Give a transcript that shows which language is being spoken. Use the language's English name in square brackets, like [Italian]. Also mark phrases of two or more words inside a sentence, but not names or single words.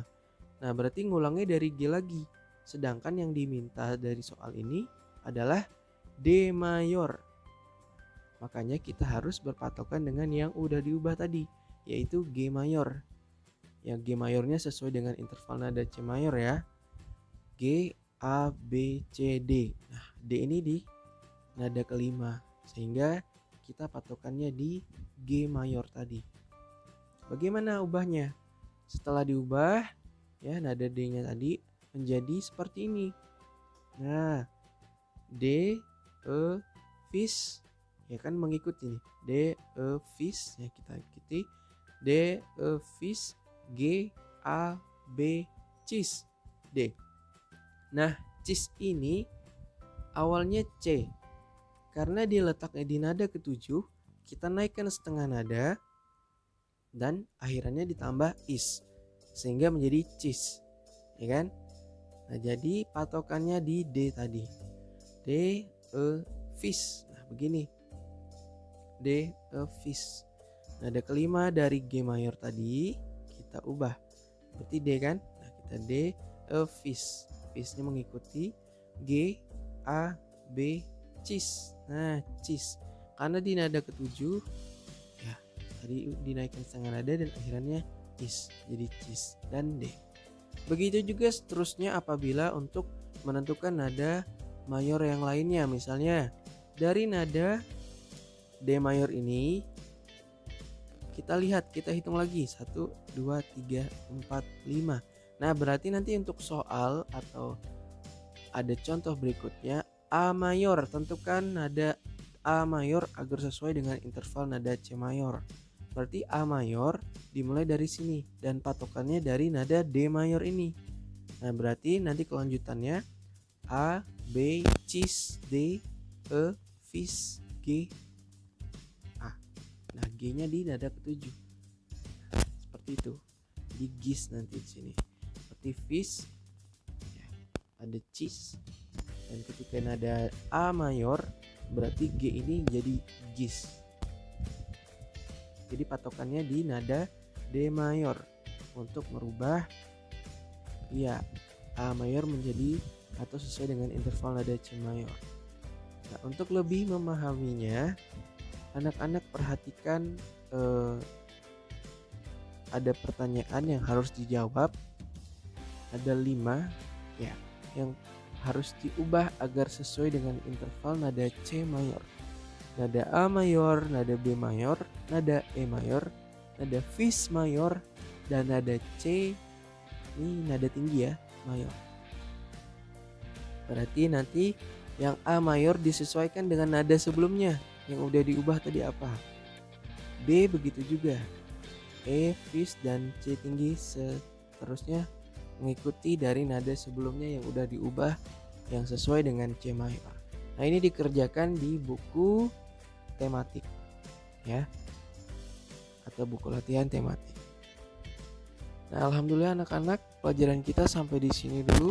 [Indonesian] Nah, berarti ngulangnya dari G lagi. Sedangkan yang diminta dari soal ini adalah D mayor. Makanya kita harus berpatokan dengan yang udah diubah tadi, yaitu G mayor. Yang G mayornya sesuai dengan interval nada C mayor ya. G, A, B, C, D. Nah, D ini di nada kelima. Sehingga kita patokannya di G mayor tadi. Bagaimana ubahnya? Setelah diubah, ya nada D-nya tadi menjadi seperti ini. Nah, D, E, fis, ya kan mengikuti nih. D, E, fis, ya kita ikuti. D, E, fis, G, A, B, cis, D. Nah, cis ini awalnya C. Karena dia letaknya di nada ketujuh, kita naikkan setengah nada dan akhirannya ditambah is sehingga menjadi cis, ya kan? Nah, jadi patokannya di D tadi. D, E, fis. Nah, begini. D, E, fis. Nada kelima dari G mayor tadi kita ubah. Berarti D kan? Nah, kita D, E, fis. Fisnya mengikuti G, A, B, cis. Nah, cis. Karena di nada ketujuh ya tadi dinaikkan setengah nada dan akhirannya is, jadi cis dan D. Begitu juga seterusnya apabila untuk menentukan nada mayor yang lainnya. Misalnya dari nada D mayor ini kita lihat, kita hitung lagi 1, 2, 3, 4, 5. Nah, berarti nanti untuk soal atau ada contoh berikutnya A mayor, tentukan nada A mayor agar sesuai dengan interval nada C mayor. Berarti A mayor dimulai dari sini dan patokannya dari nada D mayor ini. Nah, berarti nanti kelanjutannya A, B, cis, D, E, fis, G, A. Nah, G-nya di nada ketujuh. Nah, seperti itu. Di gis nanti di sini. Seperti fis, ya, ada cis, dan ketika nada A mayor berarti G ini jadi gis. Jadi patokannya di nada D mayor untuk merubah ya A mayor menjadi atau sesuai dengan interval nada C mayor. Nah, untuk lebih memahaminya, anak-anak perhatikan ada pertanyaan yang harus dijawab. Ada 5 ya yang harus diubah agar sesuai dengan interval nada C mayor. Nada A mayor, nada B mayor, nada E mayor, nada fis mayor, dan nada C, ini nada tinggi ya, mayor. Berarti nanti yang A mayor disesuaikan dengan nada sebelumnya yang udah diubah tadi apa. B begitu juga. E, fis, dan C tinggi seterusnya mengikuti dari nada sebelumnya yang udah diubah yang sesuai dengan C mayor. Nah, ini dikerjakan di buku tematik ya, atau buku latihan tematik. Nah, alhamdulillah anak-anak, pelajaran kita sampai di sini dulu.